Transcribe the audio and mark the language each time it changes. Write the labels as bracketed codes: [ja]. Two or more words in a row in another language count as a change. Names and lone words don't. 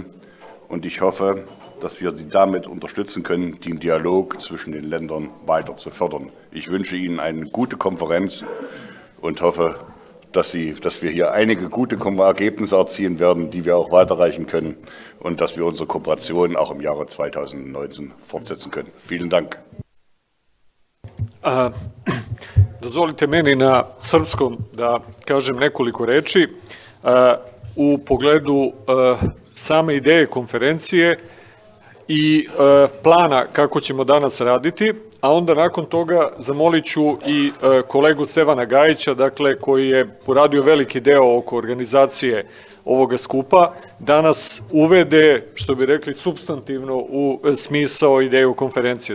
[de] Und ich hoffe, dass wir Sie damit unterstützen können, den Dialog zwischen den Ländern weiter zu fördern. Ich wünsche Ihnen eine gute Konferenz und hoffe, dass wir hier einige gute Ergebnisse erzielen werden, die wir auch weiterreichen können und dass wir unsere Kooperation auch im Jahre 2019 fortsetzen können. Vielen Dank. [sr] Dozvolite meni na srpskom da kažem nekoliko reči u pogledu same ideje konferencije i plana kako ćemo danas raditi, a onda nakon toga zamolit ću i kolegu Stevana Гајиća, dakle, koji je uradio veliki deo oko organizacije ovoga skupa, da nas uvede, što bi rekli, supstantivno u smisao ideju konferencije.